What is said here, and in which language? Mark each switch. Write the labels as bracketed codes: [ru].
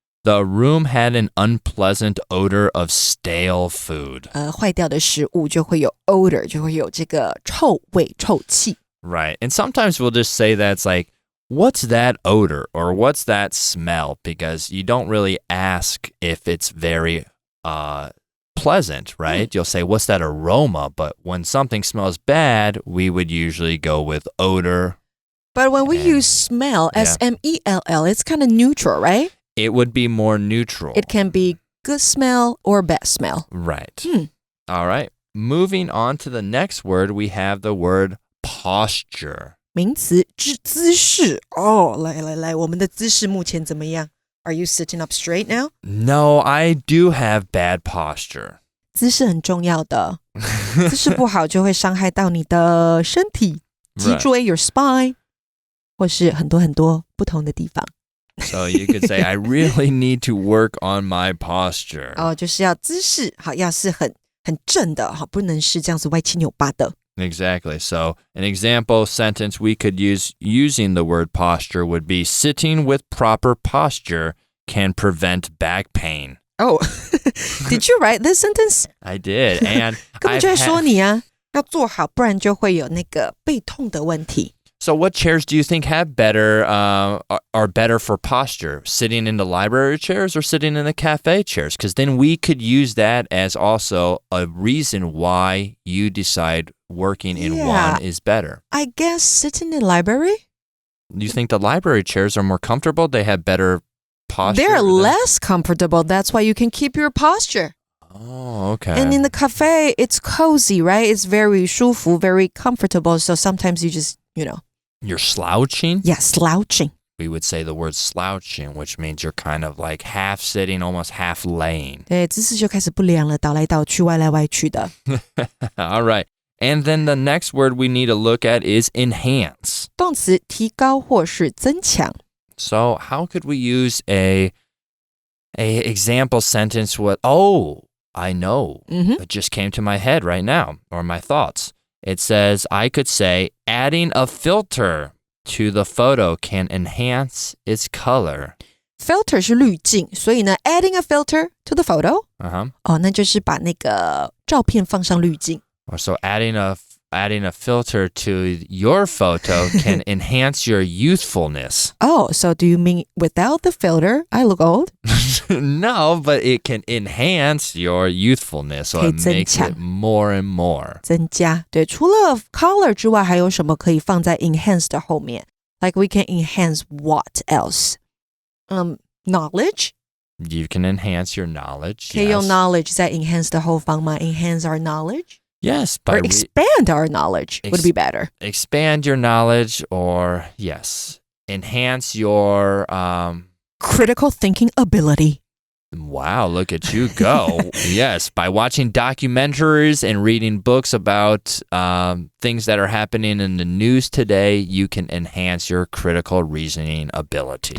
[en] The room had an unpleasant odor of stale food. [zh] 坏掉的食物就会有 odor， 就会有这个臭味、臭气。 [en] Right. And sometimes we'll just say that it's like, what's that odor or what's that smell? Because you don't really ask if it's very pleasant, right? You'll say, what's that aroma? But when something smells bad, we would usually go with odor. But when we use smell, S-M-E-L-L, it's kind of neutral, right? It would be more neutral. It can be good smell or bad smell. Right. All right. Moving on to the next word, we have the word posture. [zh] 名词姿势来，我们的姿势目前怎么样？ [en] Are you sitting up straight now? No, I do have bad posture. [zh] 姿势很重要的，姿势不好就会伤害到你的身体，脊椎 [en] your spine， [zh] 或是很多不同的地方。 [en] So you could say, I really need to work on my posture. [zh] 就是要姿势好，要是很正的，不能是这样子歪七扭八的。 [en] Exactly. So an example sentence we could use using the word posture would be, sitting with proper posture can prevent back pain. Oh, did you write this sentence? I did. And [zh] 根本就在说你啊，要坐好，不然就会有那个背痛的问题。 [en] So what chairs do you think have are better for posture? Sitting in the library chairs or sitting in the cafe chairs? Because then we could use that as also a reason why you decide working in one is better. I guess sitting in the library? You think the library chairs are more comfortable? They have better posture? They're less comfortable. That's why you can keep your posture. Oh, okay. And in the cafe, it's cozy, right? It's very 舒服, very comfortable. So sometimes you just, You're slouching? Yeah, slouching. We would say the word slouching, which means you're kind of like half sitting, almost half laying. [zh] 对，姿势就开始不良了，倒来倒去，歪来歪去的。 [en] All right. And then the next word we need to look at is enhance. [zh] 动词提高或是增强。 [en] So how could we use a example sentence with, I know. It just came to my head right now, or my thoughts. It says, I could say, adding a filter to the photo can enhance its color. [zh] Filter 是滤镜，所以呢 [en] adding a filter to the photo. [zh] 那就是把那个照片放上滤镜。 [en] So adding a filter to your photo can enhance your youthfulness. Oh, so do you mean without the filter, I look old? No, but it can enhance your youthfulness. So it makes it more and more. [zh] 增加，对，除了 color 之外，还有什么可以放在 enhance 的后面？ [en] Like we can enhance what else? Knowledge? You can enhance your knowledge. [zh] 可以用 knowledge 在 enhance 的后方吗？ [en] Enhance our knowledge? Yes. Or expand our knowledge would be better. Expand your knowledge or, yes, enhance your... critical thinking ability. Wow, look at you go. Yes, by watching documentaries and reading books about things that are happening in the news today, you can enhance your critical reasoning ability.